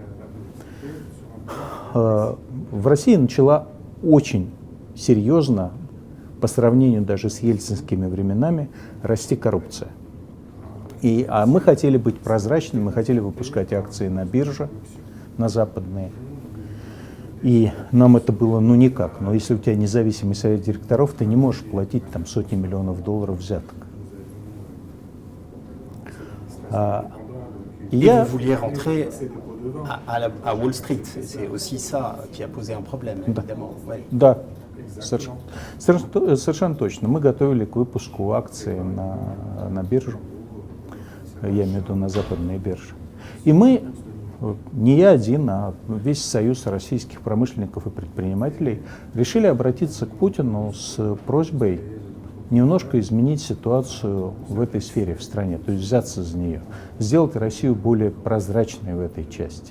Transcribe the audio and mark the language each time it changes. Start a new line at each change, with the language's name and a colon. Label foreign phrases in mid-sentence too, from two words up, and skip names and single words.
Russian: В России начала очень серьезно, по сравнению даже с ельцинскими временами, расти коррупция. А мы хотели быть прозрачными, мы хотели выпускать акции на бирже, на западные. И нам это было, никак. Но если у тебя независимый совет директоров, ты не можешь платить там сотни миллионов долларов взяток.
French: Vous vouliez rentrer à Wall Street. C'est aussi ça qui a posé un problème, évidemment. Ouais.
Russian: Да, совершенно точно. Мы готовили к выпуску акций на биржу. Я имею в виду на западные биржи. И мы, не я один, а весь союз российских промышленников и предпринимателей, решили обратиться к Путину с просьбой немножко изменить ситуацию в этой сфере в стране, то есть взяться за нее, сделать Россию более прозрачной в этой части.